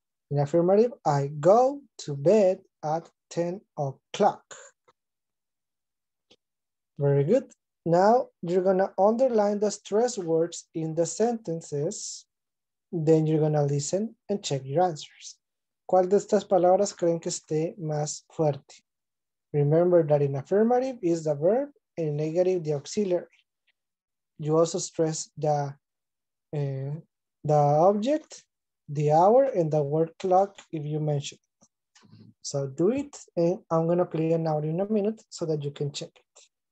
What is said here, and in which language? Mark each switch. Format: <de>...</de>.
<en>In affirmative, I go to bed at 10 o'clock. Very good. Now you're gonna underline the stress words in the sentences. Then you're gonna listen and check your answers.</en> <es>¿Cuál de estas palabras creen que esté más fuerte?</es> <en>Remember that in affirmative is the verb and in negative the auxiliary. You also stress the object, the hour, and the word clock if you mention it. So do it, and I'm gonna play an audio in a minute so that you can check it.</en>